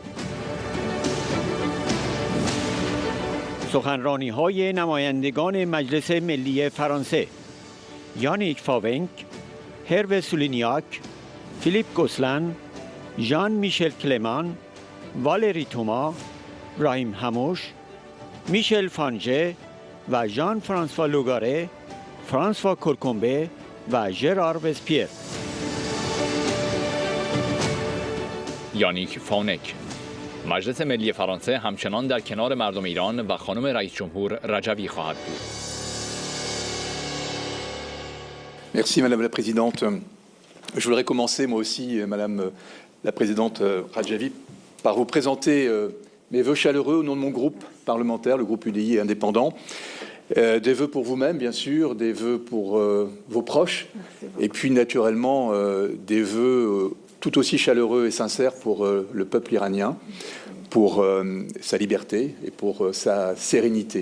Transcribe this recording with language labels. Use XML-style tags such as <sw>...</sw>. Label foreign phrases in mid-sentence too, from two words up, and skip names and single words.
<fa>سخنرانی‌های نمایندگان مجلس ملی فرانسه: یانیک فاونک، هرو سولینیاک، فیلیپ گوسلن، ژان میشل کلمان، والری توما، براهیم هموش، میشل فانژه و ژان فرانسوا لوگاره، فرانسوا کورکومبه و ژرار وسپیر. یانیک فاونک: مجلس ملی فرانسه همچنان در کنار مردم ایران و خانم رئیس جمهور رجوی خواهد بود.</fa> <fr>Merci Madame la Présidente. Je voudrais commencer moi aussi, Madame la Présidente Radjavi, par vous présenter mes vœux chaleureux au nom de mon groupe parlementaire, le groupe UDI indépendant. Des vœux pour vous-même, bien sûr, des vœux pour vos proches, et puis naturellement des vœux tout aussi chaleureux et sincères pour le peuple iranien, pour sa liberté et pour sa sérénité.</fr>